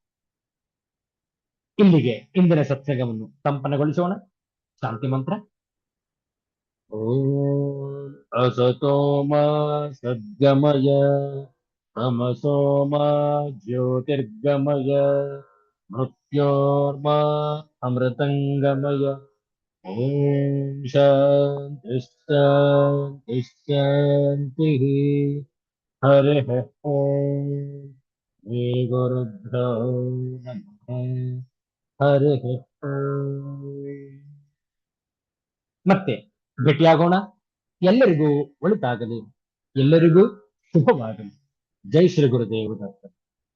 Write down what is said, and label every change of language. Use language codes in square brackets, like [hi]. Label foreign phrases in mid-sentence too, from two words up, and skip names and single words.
[kn] ಇಲ್ಲಿಗೆ ಇಂದಿನ ಸತ್ಸಂಗವನ್ನು ಸಂಪನ್ನಗೊಳಿಸೋಣ. ಶಾಂತಿ ಮಂತ್ರ. [sa] ಓಂ ಅಸತೋ ಮಾ ಸದ್ಗಮಯ ತಮಸೋ ಮಾ ಜ್ಯೋತಿರ್ಗಮಯ ಮೃತ್ಯೋರ್ಮಾ ಅಮೃತಂಗಮಯ. ಓಂ ಶಾಂತಿ ಶಾಂತಿ ಶಾಂತಿ. ಹರಿ ಓಂ ಶ್ರೀ ಗುರುಭ್ಯೋ ನಮಃ. ಹರಿ ಓಂ. [kn] ಮತ್ತೆ ಭೇಟಿಯಾಗೋಣ. ಎಲ್ಲರಿಗೂ ಒಳಿತಾಗಲಿ, ಎಲ್ಲರಿಗೂ ಶುಭವಾಗಲಿ. ಜೈ ಶ್ರೀ ಗುರುದೇವ ದತ್ತ.